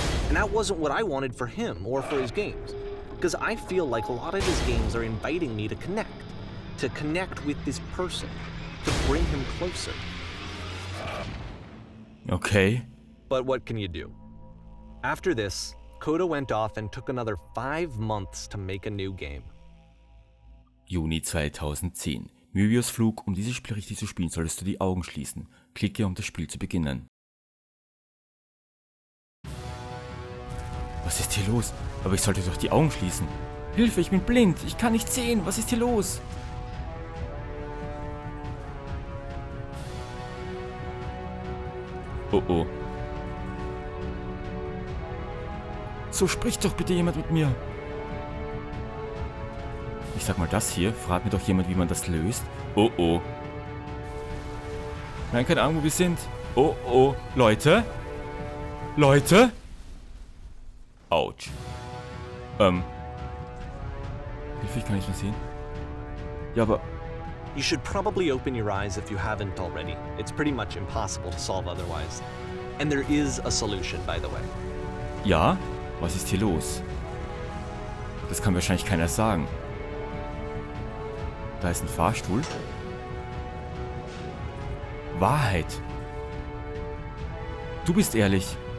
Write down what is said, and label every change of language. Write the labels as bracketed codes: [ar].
[en] And that wasn't what I wanted for him or for his games. Because I feel like a lot of his games are inviting me to connect with this person, to bring him closer. Okay. But what can you do? After this, Coda went off and took another 5 months to make a new game. [de] Juni 2010. Möbius Flug. Um dieses Spiel richtig zu spielen, solltest du die Augen schließen. Klicke, um das Spiel zu beginnen. Was ist hier los? Aber ich sollte doch die Augen schließen. Hilfe, ich bin blind. Ich kann nicht sehen. Was ist hier los? Oh oh. So spricht doch bitte jemand mit mir. Ich sag mal das hier. Fragt mir doch jemand, wie man das löst. Oh oh. Nein, keine Ahnung, wo wir sind. Oh oh. Leute? Leute? Autsch. Hilfe, ich kann nicht mehr sehen. Ja, aber... [en] You should probably open your eyes if you haven't already. It's pretty much impossible to solve otherwise. And there is a solution, by the way. [de] Ja? Was ist hier los? Das kann wahrscheinlich keiner sagen. Da ist ein Fahrstuhl. Wahrheit. Du bist ehrlich.